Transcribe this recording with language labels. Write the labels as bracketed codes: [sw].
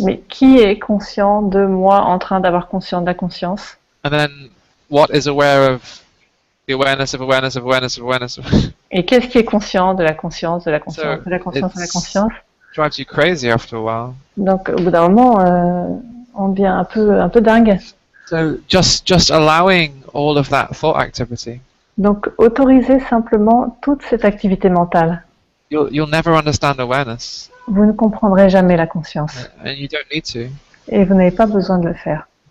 [fr] mais qui est conscient de moi en train d'avoir conscience de la conscience? [en] And then what is aware of the awareness of awareness of awareness of awareness? [fr] Et qu'est-ce qui est conscient de la conscience, de la conscience, de la conscience, de la conscience? [en] Drives you crazy after a while. [fr] Donc au bout d'un moment, on devient un peu dingue. [en] So just allowing all of that thought activity. [fr] Donc autoriser simplement toute cette activité mentale. [en] You'll never understand awareness, [fr] Vous ne comprendrez jamais la conscience. [en] and you don't need to. [fr] Et vous n'avez pas besoin de le faire.